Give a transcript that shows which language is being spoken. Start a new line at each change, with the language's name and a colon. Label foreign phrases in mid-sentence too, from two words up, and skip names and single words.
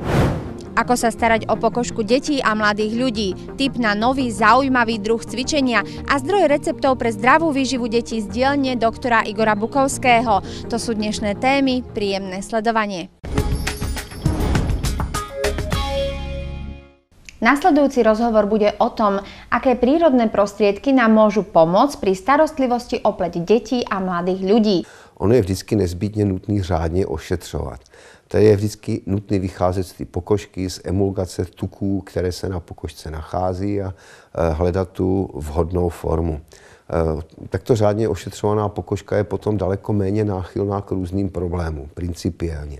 Slovak: Ako sa starať o pokožku detí a mladých ľudí, tip na nový zaujímavý druh cvičenia a zdroj receptov pre zdravú výživu detí z dielne doktora Igora Bukovského. To sú dnešné témy, príjemné sledovanie. Nasledujúci rozhovor bude o tom, aké prírodné prostriedky nám môžu pomôcť pri starostlivosti o pleť detí a mladých ľudí.
Czech: Ono je vždycky nezbytně nutný řádně ošetřovat. Tady je vždycky nutný vycházet z té pokožky, z emulgace tuků, které se na pokožce nachází a hledat tu vhodnou formu. Takto řádně ošetřovaná pokožka je potom daleko méně náchylná k různým problémům, principiálně.